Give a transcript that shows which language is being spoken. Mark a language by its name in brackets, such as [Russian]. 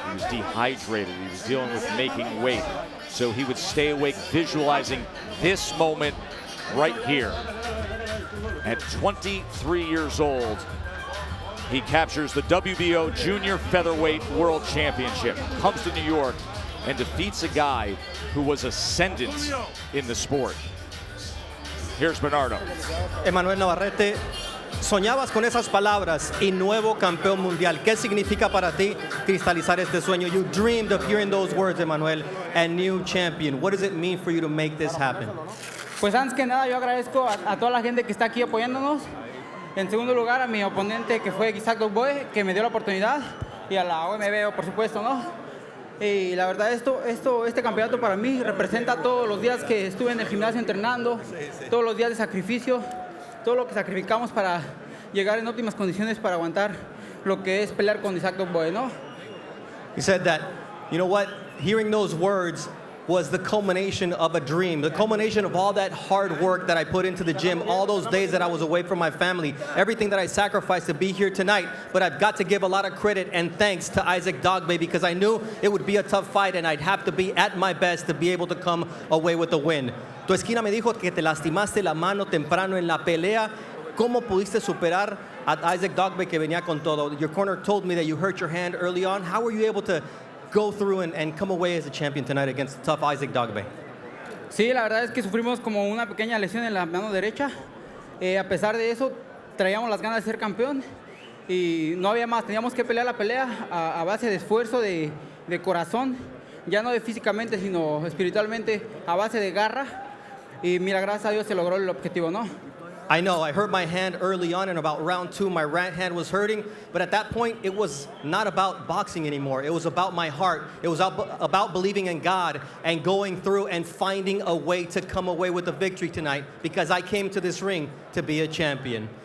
[English] He was dehydrated. He was dealing with making weight. So he would stay awake visualizing this moment right here. At 23 years old, he captures the WBO Junior Featherweight World Championship, comes to New York, and defeats a guy who was ascendant in the sport. Here's Bernardo. [Spanish] Emanuel Navarrete, soñabas con esas palabras y nuevo campeón mundial. ¿Qué significa para ti cristalizar este sueño? [English] You dreamed of hearing those words, Emanuel, and new champion. What does it mean for you to make this happen? [Spanish] Pues antes que nada yo agradezco a toda la gente que está aquí apoyándonos. En segundo lugar a mi oponente que fue Issac Dogboe, que me dio la oportunidad, y a la OVO, por supuesto, ¿no? Y la verdad este campeonato para mí representa todos los días que estuve en el gimnasio entrenando, todos los días de sacrificio, todo lo que sacrificamos para llegar en óptimas condiciones para aguantar lo que es pelear con Issac Dogboe, ¿no? [English] He said that, you know what, hearing those words was the culmination of a dream, the culmination of all that hard work that I put into the gym, all those days that I was away from my family, everything that I sacrificed to be here tonight. But I've got to give a lot of credit and thanks to Issac Dogboe because I knew it would be a tough fight and I'd have to be at my best to be able to come away with the win. [Spanish] Tu esquina me dijo que te lastimaste la mano temprano en la pelea. ¿Cómo pudiste superar a Issac Dogboe que venía con todo? [English] Your corner told me that you hurt your hand early on. How were you able to go through and come away as a champion tonight against tough Issac Dogboe? [Spanish] Sí, la verdad es que sufrimos como una pequeña lesión en la mano derecha. A pesar de eso, traíamos las ganas de ser campeón y no había más. Teníamos que pelear la pelea a base de esfuerzo, de corazón, ya no de físicamente, sino espiritualmente, a base de garra. Y mira, gracias a Dios se logró el objetivo, ¿no? [English] I know, I hurt my hand early on, and about round 2, my right hand was hurting. But at that point, it was not about boxing anymore. It was about my heart. It was about believing in God and going through and finding a way to come away with a victory tonight because I came to this ring to be a champion.